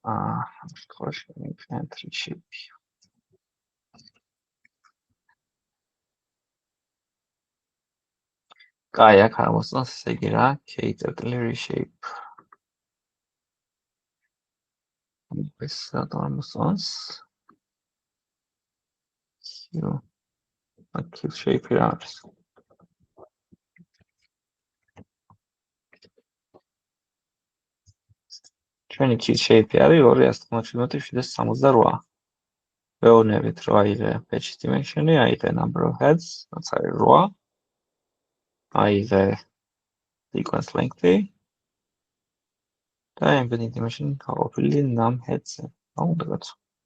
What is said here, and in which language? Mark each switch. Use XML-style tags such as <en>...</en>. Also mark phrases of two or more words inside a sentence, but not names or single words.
<en>Entry shape.</en> <ka>კაი, აქ არ მოსწონს ესე იგი რა, k-წერტილი reshape. ეს რატომ არ მოსწონს?</ka> <en>Q shape-ი</en> <ka>რა არის? ჩვენი</ka> <en>Q shape-ი</en> <ka>არის 257-768. ვეუბნებით, რომ აიღე</ka> <en>batch dimension-ი,</en> <ka>აიღე</ka> <en>number of heads,</en> <ka>რაც არის 8. აიღე</ka> <en>sequence length-ი</en> <ka>და</ka> <en>embedding dimension</en> <ka>გაყოფილი</ka> <en>num heads-ზე.</en> <ka>უნდა გაცო.</ka>